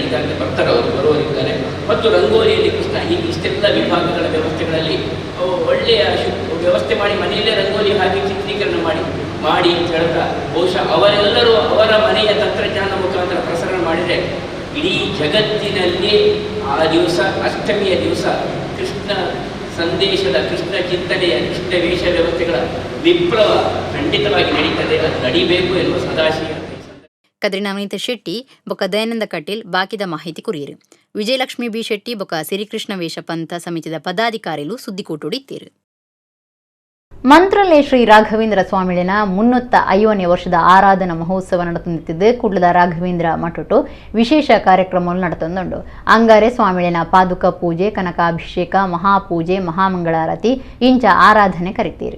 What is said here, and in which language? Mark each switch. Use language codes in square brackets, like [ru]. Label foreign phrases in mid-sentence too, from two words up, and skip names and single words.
[kn] ಈಗಾಗಲೇ ಭಕ್ತರವರು ಬರುವವರಿದ್ದಾರೆ ಮತ್ತು ರಂಗೋಲಿಯಲ್ಲಿ ಕೃಷ್ಣ ಹೀಗೆ ಇಷ್ಟೆಲ್ಲ ವಿಭಾಗಗಳ ವ್ಯವಸ್ಥೆಗಳಲ್ಲಿ ಒಳ್ಳೆಯ ವ್ಯವಸ್ಥೆ ಮಾಡಿ ಮನೆಯಲ್ಲೇ ರಂಗೋಲಿ ಹಾಕಿ ಚಿತ್ರೀಕರಣ ಮಾಡಿ ಅಂತ ಹೇಳ್ತಾ ಬಹುಶಃ ಅವರೆಲ್ಲರೂ ಅವರ ಮನೆಯ ತಂತ್ರಜ್ಞಾನ ಮುಖಾಂತರ ಪ್ರಸಾರ ಮಾಡಿದರೆ ಇಡೀ ಜಗತ್ತಿನಲ್ಲಿ ಆ ದಿವಸ ಅಷ್ಟಮಿಯ ದಿವಸ ಕೃಷ್ಣ ಸಂದೇಶದ ಕೃಷ್ಣ ಚಿಂತನೆಯ ಕೃಷ್ಣ ವೇಷ ವ್ಯವಸ್ಥೆಗಳ ವಿಪ್ಲವ ಖಂಡಿತವಾಗಿ ನಡೀತದೆ. ಅದು ನಡಿಬೇಕು ಎನ್ನುವ ಸದಾಶಯ. [tcy] ಕದ್ರಿ ನವನೀತ ಶೆಟ್ಟಿ ಬೊಕ ದಯಾನಂದ ಕಟೀಲ್ ಬಾಕಿದ ಮಾಹಿತಿ ಕುರಿಯರು ವಿಜಯಲಕ್ಷ್ಮಿ ಬಿ ಶೆಟ್ಟಿ ಬೊಕ ಸಿರಿಕೃಷ್ಣ ವೇಷ ಪಂಥ ಸಮಿತಿದ ಪದಾಧಿಕಾರಿಗಳು ಸುದ್ದಿಕೂಟುಡಿತ್ತೇರು. ಮಂತ್ರಾಲಯ ಶ್ರೀ ರಾಘವೇಂದ್ರ ಸ್ವಾಮಿಳಿನ 305ನೇ ವರ್ಷದ ಆರಾಧನಾ ಮಹೋತ್ಸವ ನಡೆತುಂದಿತ್ತಿದ್ದು ಕುಡ್ಲದ ರಾಘವೇಂದ್ರ ಮಠಟು ವಿಶೇಷ ಕಾರ್ಯಕ್ರಮಗಳು ನಡೆತೊಂದುಂಡು ಅಂಗಾರೆ ಸ್ವಾಮಿಳಿನ ಪಾದುಕ ಪೂಜೆ ಕನಕಾಭಿಷೇಕ ಮಹಾಪೂಜೆ ಮಹಾಮಂಗಳಾರತಿ ಇಂಚ ಆರಾಧನೆ ಕರಿತೀರು.